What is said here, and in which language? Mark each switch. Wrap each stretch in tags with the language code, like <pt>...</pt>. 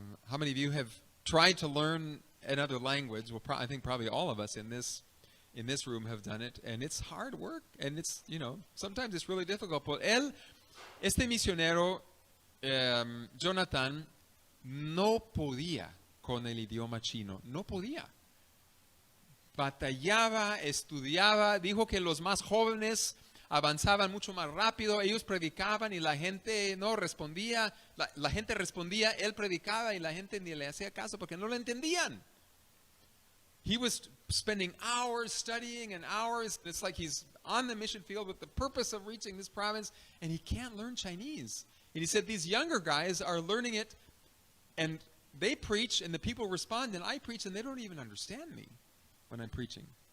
<en>How many of you have tried to learn another language? Well, I think probably all of us in this room have done it. And it's hard work. And it's, sometimes it's really difficult.</en> <es>But este misionero, Jonathan, no podía con el idioma chino. No podía. Batallaba, estudiaba, dijo que los más jóvenes avanzaban mucho más rápido, ellos predicaban y la gente no respondía, la gente respondía, él predicaba y la gente ni le hacía caso porque no lo entendían.</es> <en>He was spending hours studying and hours. It's like he's on the mission field with the purpose of reaching this province and he can't learn Chinese. And he said these younger guys are learning it and they preach and the people respond and I preach and they don't even understand me when I'm preaching.</en>